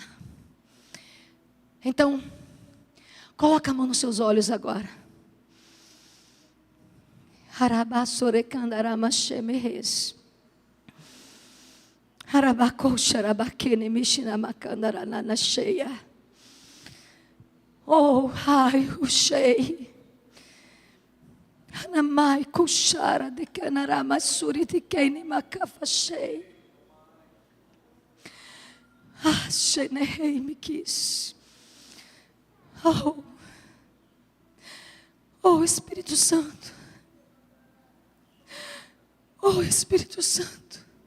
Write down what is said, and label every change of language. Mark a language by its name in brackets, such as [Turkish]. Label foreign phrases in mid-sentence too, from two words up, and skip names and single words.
[Portuguese] Então, coloca a mão nos seus olhos agora. Oh, ai, o shei. Anamai kushara de kanarama suri de kene makafashei. Ah, shenehei me quis. Oh, Espírito Santo. Oh, Espírito Santo.